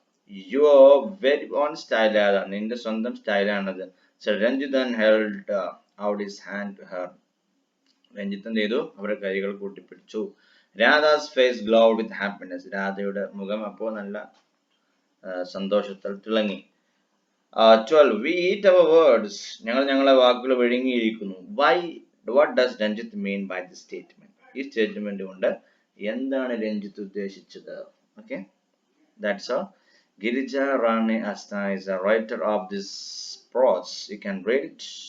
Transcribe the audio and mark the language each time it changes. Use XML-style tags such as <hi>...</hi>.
<en>Your very own style Radha.</en> <ml>നിന്റെ സ്വന്തം സ്റ്റൈലാണത്.</ml> <en>So Ranjit held out his hand to her.</en> <ml>Ranjith എന്ത് ചെയ്തു? അവരുടെ കൈകൾ കൂട്ടിപ്പിടിച്ചു.</ml> <en>Radha's face glowed with happiness.</en> <ml>രാധയുടെ മുഖം അപ്പോൾ നല്ല സന്തോഷത്താൽ തിളങ്ങി.</ml> <en>12. We eat our words.</en> <ml>ഞങ്ങളെ വാക്കുകൾ വിഴുങ്ങിയിരിക്കുന്നു.</ml> <en>What does Ranjit mean by this statement?</en> <ml>ഈ സ്റ്റേറ്റ്മെന്റ് കൊണ്ട് എന്താണ് രഞ്ജിത്ത് ഉദ്ദേശിച്ചത്?</ml> <en>Okay, that's all. Girija Rani Asta is a writer of this prose. You can read it.</en>